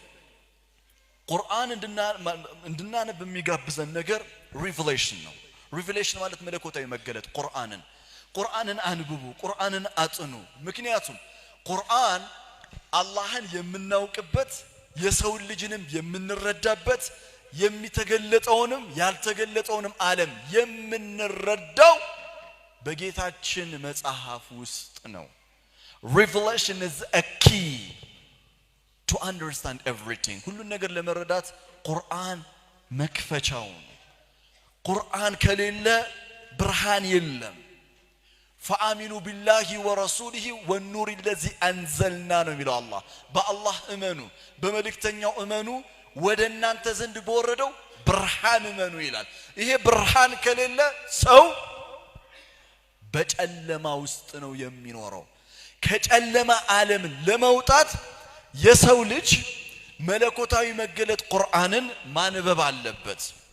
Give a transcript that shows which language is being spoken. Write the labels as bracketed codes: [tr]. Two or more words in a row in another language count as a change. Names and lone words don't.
[am] ቁርአን እንድናነብ የሚጋብዘን ነገር ሪቨሌሽን ነው ሪቨሌሽን ማለት መለኮታዊ መገለጥ ቁርአንን አንብቡ ቁርአንን አጥኑ ምክንያቱም ቁርአን አላህን የምናውቅበት የሰው ልጅንም የምንረዳበት የሚተገለጠውንም ያልተገለጠውንም ዓለም የምንረዳው በጌታችን መጽሐፍ ውስጥ ነው [en] revelation is a key to understand everything [am] ሁሉ ነገር ለመረዳት ቁርአን መክፈቻው ነው ቁርአን ከሌለ ብርሃን የለም [ar] فآمنوا بالله ورسوله والنور الذي أنزلنا [am] ነው የሚለው አላህ በአላህ እመኑ በመልእክተኛው እመኑ ወደ እናንተ ዘንድ በወረደው ብርሃን እመኑ ይላል ይሄ ብርሃን ከሌለ ሰው በጨለማ ውስጥ ነው የሚኖረው ከጨለማ ዓለም ለመውጣት የሰው ልጅ መለኮታዊ መገለጥ ቁርአንን ማንበብ አለበት